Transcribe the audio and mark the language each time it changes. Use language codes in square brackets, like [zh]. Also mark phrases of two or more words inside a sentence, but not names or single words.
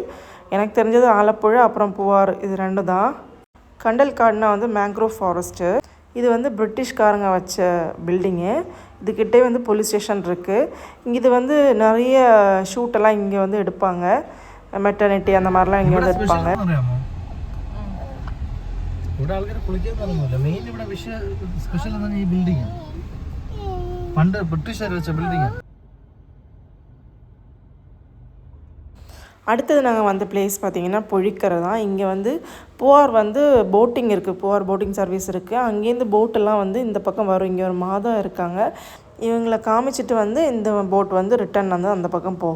[ta] எனக்கு தெரிஞ்சது ஆலப்புழா அப்புறம் பூவார், இது 2 தான். கண்டல் காடுனா வந்து [en] mangrove forest. [ta] இது வந்து பிரிட்டிஷ்காரங்க வச்ச பில்டிங்கு. இதுக்கிட்டே வந்து போலீஸ் ஸ்டேஷன் இருக்குது. இது வந்து நிறைய ஷூட்டெல்லாம் இங்கே வந்து எடுப்பாங்க. மெட்டர்னிட்டி அந்த மாதிரிலாம் இங்கே வந்து எடுப்பாங்க. [ml] ഇവിടെ ആൾക്കാർ കുളിക്കാനൊന്നുമില്ല. മെയിൻ ഇവിടെ സ്പെഷ്യൽ എന്താണ് ഈ ബിൽഡിംഗ്. പണ്ട് ബ്രിട്ടീഷുകാർ വെച്ച ബിൽഡിംഗ്. [ta] அடுத்தது நாங்கள் வந்த பிளேஸ் பார்த்திங்கன்னா பொழிக்கரை தான். இங்கே வந்து பூவார் வந்து போட்டிங் இருக்குது. பூவார் போட்டிங் சர்வீஸ் இருக்குது. அங்கேருந்து போட்டெல்லாம் வந்து இந்த பக்கம் வரும். இங்கே ஒரு மாதம் இருக்காங்க. இவங்களை காமிச்சிட்டு வந்து இந்த போட் வந்து ரிட்டர்ன் வந்து அந்த பக்கம் போகும்.